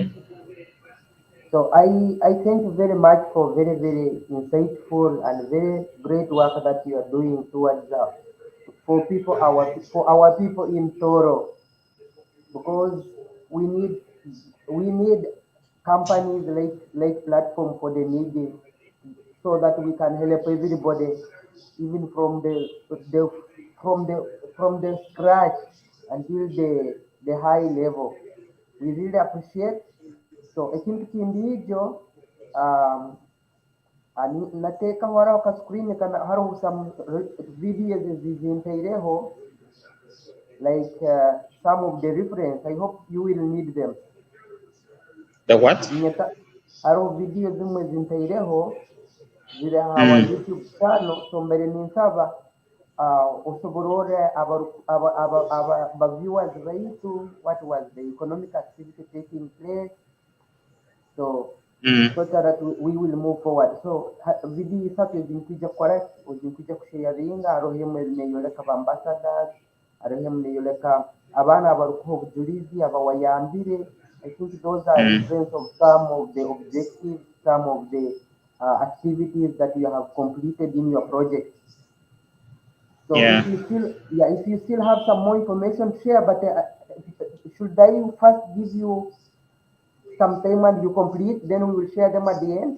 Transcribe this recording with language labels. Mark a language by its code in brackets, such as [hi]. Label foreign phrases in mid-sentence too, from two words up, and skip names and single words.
[en] So I thank you very much for very insightful and very great work that you are doing towards for our people in Tooro, because we need we need companies like Platform for the Needy, so that we can help everybody, even the from the from the scratch until the high level. We really appreciate. So [ttj] ekintu kindi ijo, um, nateekaho haraho ka screen kana hariho [en] some videos zizinteireho, like some of the reference. I hope you will need them. The what? [ttj] Hariho video zimwe zinteireho ziri our Mm. [en] YouTube channel, so [ttj] mbere ninsaba osoborore aba viewers baitu [en] what was the economic activity taking place, so Mm. so that we will move forward. [ttj] So video isatu ezinkwijja kukola ezinkwijja kusharinga, hariho emu neyoleka ba ambassadors, hariho emu neyoleka abaana abarukuha obujulizi abawayambire. [en] I think those are Mm. reference of some of the objectives, some of the activities that you have completed in your project. So Yeah. if you still have some more information, share. But should I first give you some time and you complete, then we will share them at the end?